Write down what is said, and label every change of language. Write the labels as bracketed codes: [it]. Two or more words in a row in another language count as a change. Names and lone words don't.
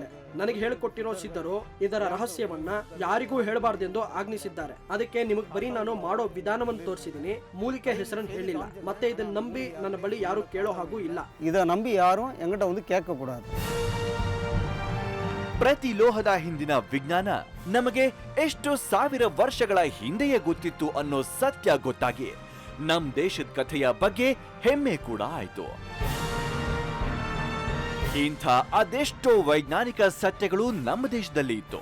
[kn] ನನಗೆ ಹೇಳಿಕೊಟ್ಟಿರೋ ಸಿದ್ಧರು ಇದರ ರಹಸ್ಯವನ್ನ ಯಾರಿಗೂ ಹೇಳಬಾರ್ದೆಂದು ಆಜ್ಞಿಸಿದ್ದಾರೆ. ಅದಕ್ಕೆ ನಿಮಗ್ ಬರೀ ನಾನು ಮಾಡೋ ವಿಧಾನವನ್ನು ತೋರಿಸಿದೀನಿ, ಮೂಲಿಕೆ ಹೆಸರನ್ನು ಹೇಳಿಲ್ಲ. ಮತ್ತೆ ಇದನ್ನ ನಂಬಿ ನನ್ನ ಬಳಿ ಯಾರು ಕೇಳೋ ಹಾಗೂ ಇಲ್ಲ. [ta] இதை நம்பி யாரும் எங்கிட்ட வந்து கேட்கக்கூடாது. [kn] ಪ್ರತಿ ಲೋಹದ ಹಿಂದಿನ ವಿಜ್ಞಾನ ನಮಗೆ ಎಷ್ಟು ಸಾವಿರ ವರ್ಷಗಳ ಹಿಂದೆಯೇ ಗೊತ್ತಿತ್ತು ಅನ್ನೋ ಸತ್ಯ ಗೊತ್ತಾಗಿ ನಮ್ ದೇಶದ ಕಥೆಯ ಬಗ್ಗೆ ಹೆಮ್ಮೆ ಕೂಡ ಆಯ್ತು. ಇಂಥ ಅದೆಷ್ಟೋ ವೈಜ್ಞಾನಿಕ ಸತ್ಯಗಳು ನಮ್ಮ ದೇಶದಲ್ಲಿ ಇತ್ತು.